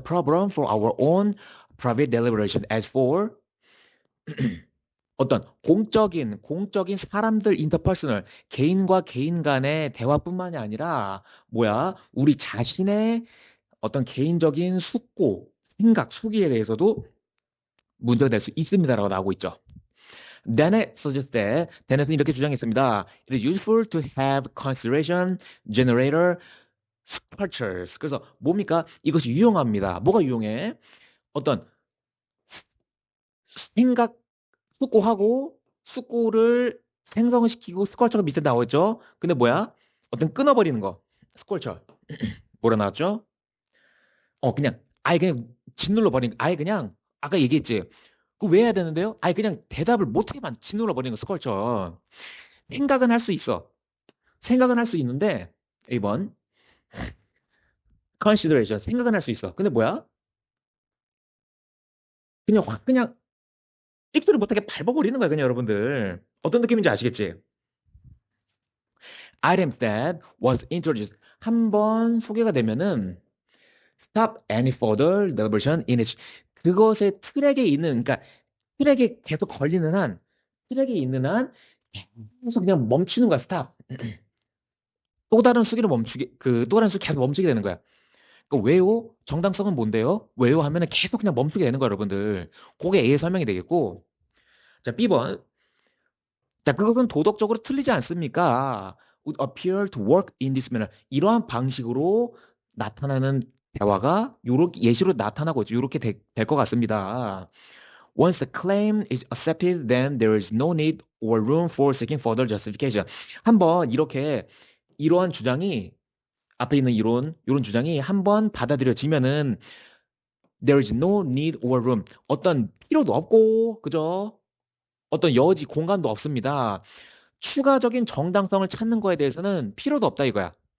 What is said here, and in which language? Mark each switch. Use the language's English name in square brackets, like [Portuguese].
[English] Problem for our own private deliberation as for [Korean] 어떤 공적인 사람들 인터퍼스널 개인과 개인 간의 대화뿐만이 아니라 뭐야? 우리 자신의 어떤 개인적인 숙고, 생각, 수기에 대해서도 문제가 될 수 있습니다라고 나오고 있죠. [English] Dennett suggests that [Korean] 데넷은 이렇게 주장했습니다. [English] It is useful to have consideration generator structures. [Korean] 그래서 뭡니까? 이것이 유용합니다. 뭐가 유용해? 어떤 생각 숙고하고 숙고를 생성을 시키고 스컬처가 밑에 나오죠. 근데 뭐야? 어떤 끊어버리는 거. 스컬처. 뭐라 나왔죠? 그냥 아예 그냥 짓눌러 버린 아예 그냥 아까 얘기했지. 그 왜 해야 되는데요? 아예 그냥 대답을 못하게만 짓눌러 버리는 거 스컬처. 생각은 할 수 있어. 생각은 할 수 있는데 1번 consideration 생각은 할 수 있어. 근데 뭐야? 그냥 확 그냥 찍소리 못하게 밟아버리는 거야 그냥 여러분들. 어떤 느낌인지 아시겠지? [English] Items that was introduced [Korean] 한 번 소개가 되면은 [English] stop any further deliberation in it. [Korean] 그것의 트랙에 있는 그러니까 트랙에 계속 걸리는 한 트랙에 있는 한 계속 그냥 멈추는 거야. 스탑. 또 다른 수기를 멈추게 또 다른 수 계속 멈추게 되는 거야. 그 왜요? 정당성은 뭔데요? 왜요? 하면은 계속 그냥 멈추게 되는 거야, 여러분들. 그게 A의 설명이 되겠고. 자, B번. 자, 그것은 도덕적으로 틀리지 않습니까? [English] Would appear to work in this manner. [Korean] 이러한 방식으로 나타나는 대화가 요렇게 예시로 나타나고 있죠. 요렇게 될 것 같습니다. [English] Once the claim is accepted, then there is no need or room for seeking further justification. [Korean] 한번 이렇게 이러한 주장이 앞에 있는 이런 주장이 한번 받아들여지면은 [English] there is no need or room. [Korean] 어떤 필요도 없고, 그죠? 어떤 여지, 공간도 없습니다. 추가적인 정당성을 찾는 거에 대해서는 필요도 없다 이거야.